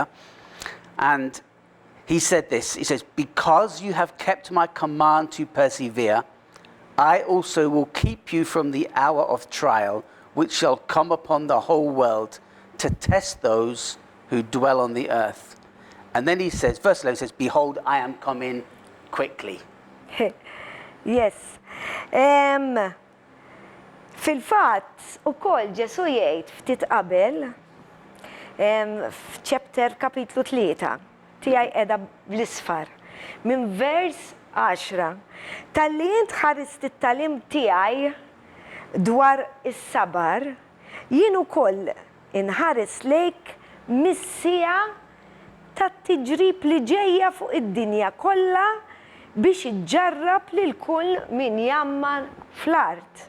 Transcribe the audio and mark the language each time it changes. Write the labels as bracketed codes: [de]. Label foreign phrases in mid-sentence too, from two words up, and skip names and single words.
[en] And he said this, he says, "Because you have kept my command to persevere, I also will keep you from the hour of trial, which shall come upon the whole world to test those who dwell on the earth." And then he says, verse 11 says, "Behold, I am coming quickly." Yes. [mt] Fil-fatt, ukoll Ġesu jgħid ftit qabel, f'chapter kapitlu 3, tiegħi qiegħda bl-isfar, minn vers 10, talli int ħarist it-talim tiegħi dwar is-sabar, jien ukoll inħares lejk mis-sija tat-tiġrib li ġejja fuq id-dinja kollha biex iġġarrab lil kull min jammar fl-art.